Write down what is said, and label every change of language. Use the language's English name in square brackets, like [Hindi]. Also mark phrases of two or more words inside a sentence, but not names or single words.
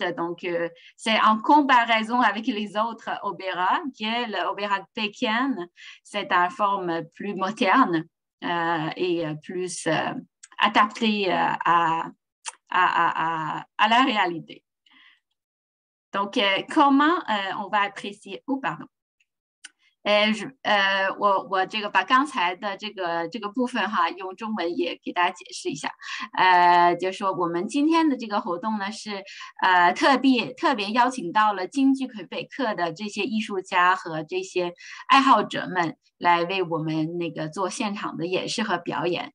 [French] Donc, c'est en comparaison avec les autres opéras que l'opéra de Pékin, c'est une forme plus moderne et plus adaptée à la réalité. Donc, comment on va apprécier？ [Chinese] 哦，pardon。我这个把刚才的这个部分哈，用中文也给大家解释一下。就说我们今天的这个活动呢，是特别邀请到了京剧魁北克的这些艺术家和这些爱好者们来为我们那个做现场的演示和表演。